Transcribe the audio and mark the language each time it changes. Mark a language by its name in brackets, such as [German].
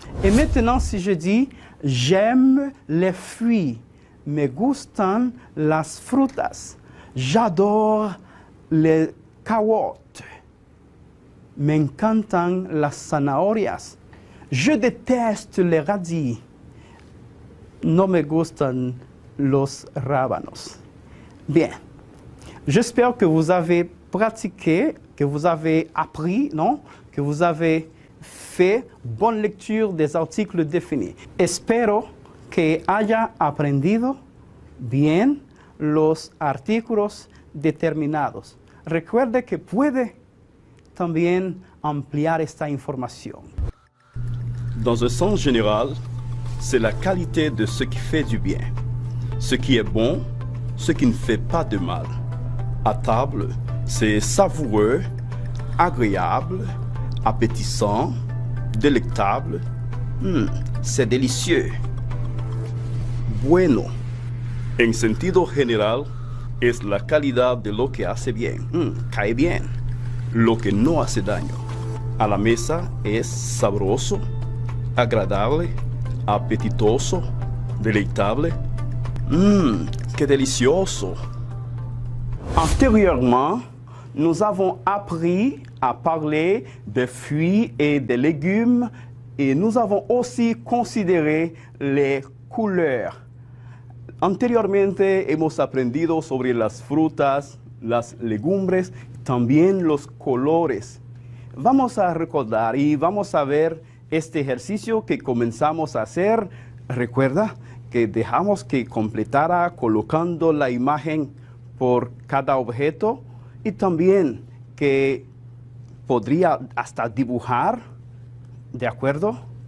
[French] Et maintenant, si je dis j'aime les fruits, [Spanish] me gustan las frutas, [French] j'adore les carottes, [Spanish] me encantan las zanahorias, [French] je déteste les radis, [Spanish] no me gustan los rábanos. [French] Bien. J'espère que vous avez pratiqué, que vous avez appris, non? Que vous avez fait bonne lecture des articles définis. [Spanish] Espero que haya aprendido bien los artículos determinados. Recuerde que puede también ampliar esta información. [French] Dans un sens général, c'est la qualité de ce qui fait du bien, ce qui est bon, ce qui ne fait pas de mal. À table, c'est savoureux, agréable, appétissant, délectable. C'est délicieux. [Spanish] Bueno. En sentido general, es la calidad de lo que hace bien, cae bien, lo que no hace daño. A la mesa es sabroso, agradable, apetitoso, deleitable. ¡Qué delicioso! [French] Antérieurement, nous avons appris à parler des fruits et des légumes et nous avons aussi considéré les couleurs. [Spanish] Anteriormente hemos aprendido sobre las frutas, las legumbres, también los colores. Vamos a recordar y vamos a ver este ejercicio que comenzamos a hacer. Recuerda que dejamos que completara colocando la imagen por cada objeto y también que podría hasta dibujar, ¿de acuerdo?